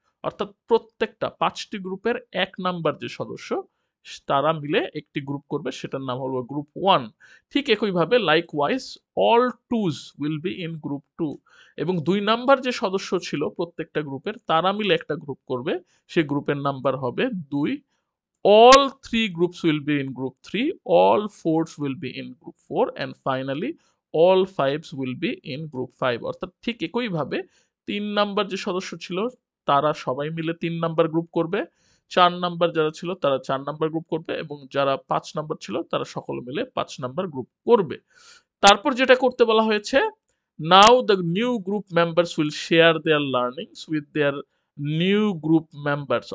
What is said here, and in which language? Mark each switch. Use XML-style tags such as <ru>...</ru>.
<bn>অর্থাৎ প্রত্যেকটা ৫টি গ্রুপের ১ নাম্বার যে সদস্য তারা মিলে একটি গ্রুপ করবে সেটার নাম হলো গ্রুপ 1। ঠিক একইভাবে</bn> <en>likewise all twos will be in group 2</en> <bn>এবং ২ নাম্বার যে সদস্য ছিল প্রত্যেকটা গ্রুপের তারা মিলে একটা গ্রুপ করবে, সেই গ্রুপের নাম্বার হবে ২।</bn> <en>all three groups will be in group 3, all fours will be in group 4 and finally all fives will be in group 5।</en> <bn>অর্থাৎ ঠিক একইভাবে ৩ নাম্বার যে সদস্য ছিল তারা সবাই মিলে ৩ নাম্বার গ্রুপ করবে, ৪ নাম্বার যারা ছিল তারা ৪ নাম্বার গ্রুপ করবে এবং যারা ৫ নাম্বার ছিল তারা সকলে মিলে ৫ নাম্বার গ্রুপ করবে। তারপর যেটা করতে বলা হয়েছে,</bn> <en>Now the new group members will share their learnings with their new group members.</en>